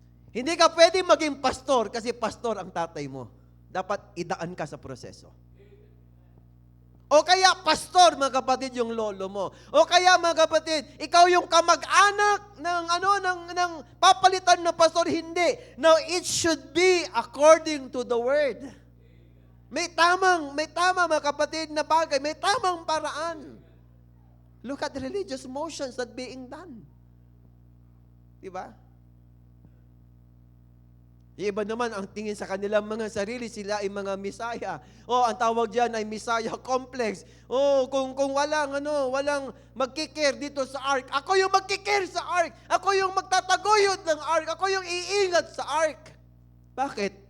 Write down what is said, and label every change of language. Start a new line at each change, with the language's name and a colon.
Filipino: Hindi ka pwedeng maging pastor kasi pastor ang tatay mo. Dapat idaan ka sa proseso. O kaya pastor, mga kapatid, yung lolo mo. O kaya, mga kapatid, ikaw yung kamag-anak ng papalitan na pastor. Hindi.
English: Now, it should be according to the word.
Filipino: May tama, mga kapatid, na bagay. May tamang paraan.
English: Look at the religious motions that being done.
Filipino: Diba? Yung iba naman, ang tingin sa kanilang mga sarili, sila ay mga misaya. Ang tawag diyan ay misaya complex. Kung walang magkikare dito sa ark, ako yung magkikare sa ark. Ako yung magtataguyod ng ark. Ako yung iingat sa ark. Bakit?